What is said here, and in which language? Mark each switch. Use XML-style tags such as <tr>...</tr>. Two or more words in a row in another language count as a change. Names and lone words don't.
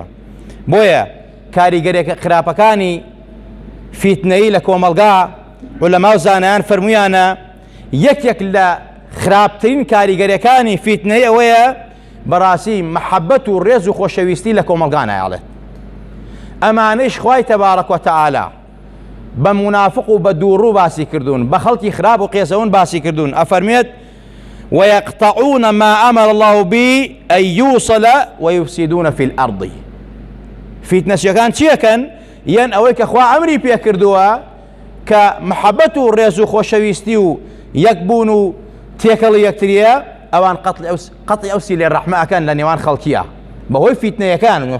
<ckb>بۆیە کاریگەرێک خراپەکانی فیتنەی لە کۆمەلگا عولەما و زانایان فەرموویانە یەکێک لە خراپترین کاریگەریەکانی فیتنەی ئەوەیە بەڕاستی مەحەبەت و ڕێز و خۆشەویستی لە کۆمەلگا نایەڵێت. ئەمانەیش خوای تەبارەک وتەعالا بە منافق و بە دووڕوو باسی کردوون، بە خەڵکی خراپ و قێزەون باسی کردوون. ئەفەرمێت</ckb> <ar>ويقطعون ما أمر الله به أن يوصل ويفسدون في الأرض.</ar> <ckb>فیتنەچیەکان چیەکەن؟ یان ئەوەی کە خوا ئەمری پێ کردووە کە محەبەت و ڕێز و خۆشەویستی و یەکبوون و تێکەڵی یەکتریە، ئەوان قەتعی ئەو سیلەی ڕەحمە ئەکەن لە نێوان خەڵکیە بەهۆی فیتنەیەکان.</ckb>